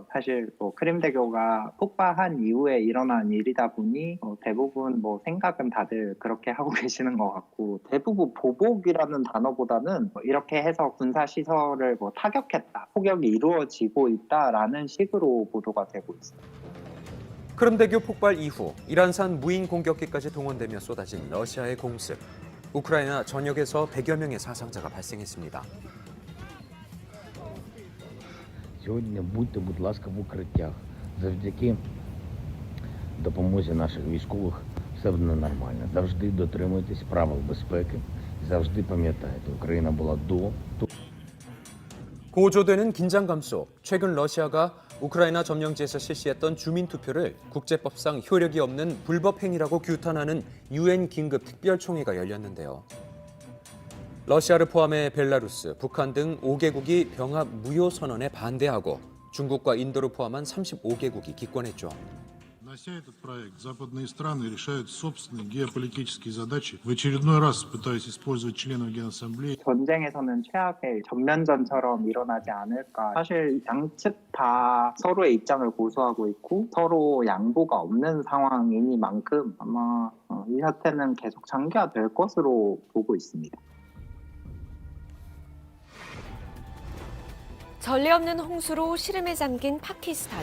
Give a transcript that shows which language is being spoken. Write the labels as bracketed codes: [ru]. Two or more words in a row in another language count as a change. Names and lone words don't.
[ko] 사실 크림대교가 폭파한 이후에 일어난 일이다 보니 대부분 생각은 다들 그렇게 하고 계시는 것 같고, 대부분 보복이라는 단어보다는 이렇게 해서 군사시설을 타격했다, 폭격이 이루어지고 있다라는 식으로 보도가 되고 있습니다. 크림대교 폭발 이후 이란산 무인 공격기까지 동원되며 쏟아진 러시아의 공습. 우크라이나 전역에서 100여 명의 사상자가 발생했습니다. [uk] Сьогодні будьте, будь ласка, в укриттях. Завдяки допомозі наших військових все буде нормально. Завжди дотримуйтесь правил безпеки. Завжди пам'ятайте, Україна була до. [ko] 고조되는 긴장감 속 최근 러시아가 우크라이나 점령지에서 실시했던 주민투표를 국제법상 효력이 없는 불법 행위라고 규탄하는 유엔 긴급 특별총회가 열렸는데요. 러시아를 포함해 벨라루스, 북한 등 5개국이 병합 무효 선언에 반대하고 중국과 인도를 포함한 35개국이 기권했죠. [ru] Внося этот проект, западные страны решают собственные геополитические задачи, в очередной раз пытаясь использовать членов Генассамблеи. [ko] 전쟁에서는 최악의 전면전처럼 일어나지 않을까. 사실 양측 다 서로의 입장을 고수하고 있고 서로 양보가 없는 상황이니만큼 아마 이 사태는 계속 장기화될 것으로 보고 있습니다. 전례 없는 홍수로 시름에 잠긴 파키스탄.